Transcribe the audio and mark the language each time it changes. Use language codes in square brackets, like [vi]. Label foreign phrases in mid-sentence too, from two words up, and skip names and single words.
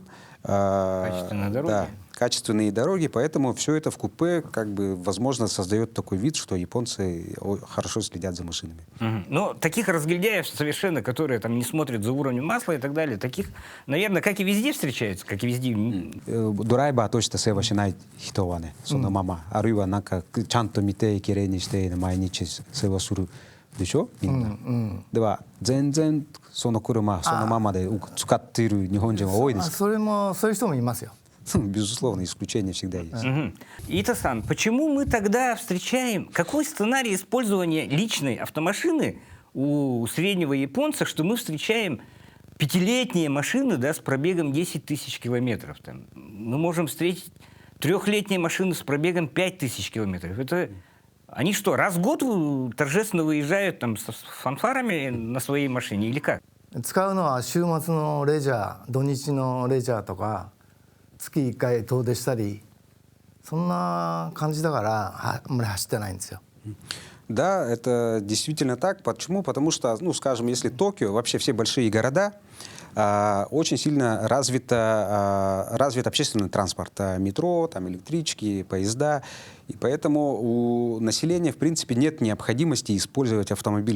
[ru] Качественные дороги. да, качественные дороги, поэтому все это в купе, как бы, возможно, создает такой вид, что японцы хорошо следят за машинами. Но таких разгильдяев совершенно, которые там не смотрят за уровнем масла и так далее, таких, наверное, как и везде встречаются, как и везде. [ja] ドライバーとして世話しない人はね、そのまま、あるいはなんかちゃんと見てきれいにして毎日世話するでしょ、みんな。では全然その車そのままで使っている日本人は多いです。それもそういう人もいますよ。 [ru] Безусловно, исключения всегда есть. Ита-сан, почему мы тогда встречаем, какой сценарий использования личной автомашины у среднего японца, что мы встречаем пятилетние машины, да, с пробегом 10 тысяч километров? Там. Мы можем встретить трехлетние машины с пробегом 5000 километров. Это они что, раз в год торжественно выезжают там, с фанфарами на своей машине или как? [ja] 使うのは週末のレジャー、土日のレジャーとか月1回遠出したりそんな感じだからあんまり走ってないんですよ。 [ru] Да, это действительно так. Почему? Потому что, ну, скажем, если Токио, вообще все большие города, очень сильно развит общественный транспорт, метро, там, электрички, поезда. И поэтому у населения, в принципе, нет необходимости использовать автомобили.